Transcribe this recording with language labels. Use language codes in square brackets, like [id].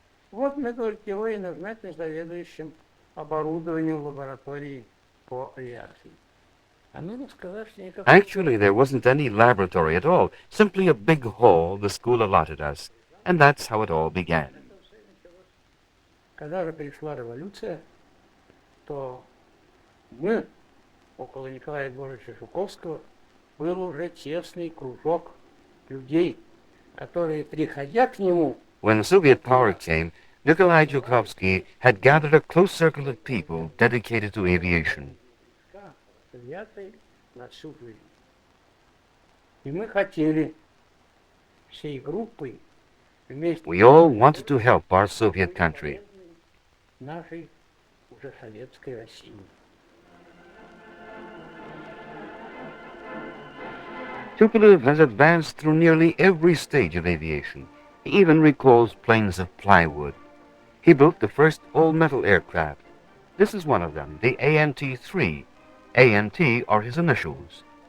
[ru] Вот мы, говорит, его и назначили заведующим оборудованием лаборатории по авиации. [en] Actually, there wasn't any laboratory at all, simply a big hall the school allotted us, and that's how it all began. [ru] Когда же пришла революция, то мы, около Николая Егоровича Жуковского, был уже тесный кружок людей, которые, приходя к нему, [en] when Soviet power came, Nikolai Zhukovsky had gathered a close circle of people dedicated to aviation. [ru] на всю жизнь. И мы хотели всей группой вместе [en] We all wanted to help our Soviet country. [ru] нашей уже советской России. [en] Tupolev has advanced through nearly every stage of aviation. He even recalls planes of plywood. He built the first all-metal aircraft. This is one of them, the ANT-3. ANT are his initials.